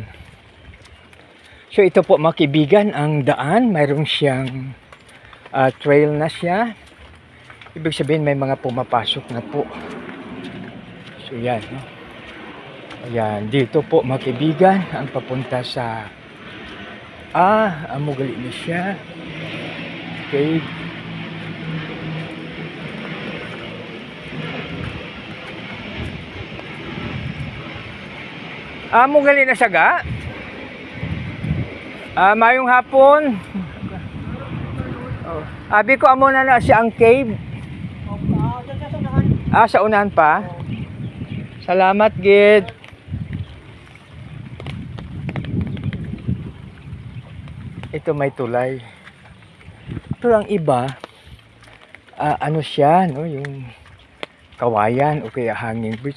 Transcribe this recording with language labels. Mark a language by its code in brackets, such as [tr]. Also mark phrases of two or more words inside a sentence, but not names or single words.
[tl] So ito po mga kaibigan ang daan, mayroon siyang trail na siya. Ibig sabihin may mga pumapasok na po. So yan, no? Ayan, dito po mga kaibigan ang papunta sa amugali na siya. Okay. [hil] Amo gali na saga. Mayong hapon. Abi ko amo na siya ang cave. Sa unahan pa. Salamat gid. [tl] Ito may tulay. Pero ang iba ano siya, no, yung kawayan o kaya [en] hanging bridge.